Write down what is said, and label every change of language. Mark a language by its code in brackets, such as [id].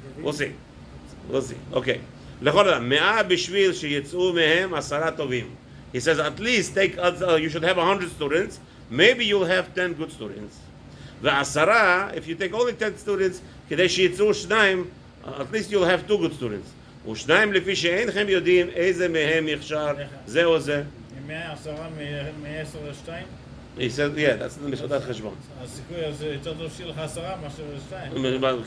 [en] We'll see. Okay. [he] Lechol adam. Me'ah b'shvil sheyetzu mehem asara tovim. [en] He says at least you should have 100 students. Maybe you'll have 10 good students. Ve'asara, if you take only 10 students, [he] כדי שיצאו שניים, [en] at least you'll have 2 good students. [he] ושניים לפי שאינכם יודעים איזה מהם יחשר, זה או זה. 10 מ-10 ל-2? [en] He said, yeah, that's the משחטת חשבון. [he] הסיכוי הזה יותר טוב שיהיה לך 10 מאשר ל-2.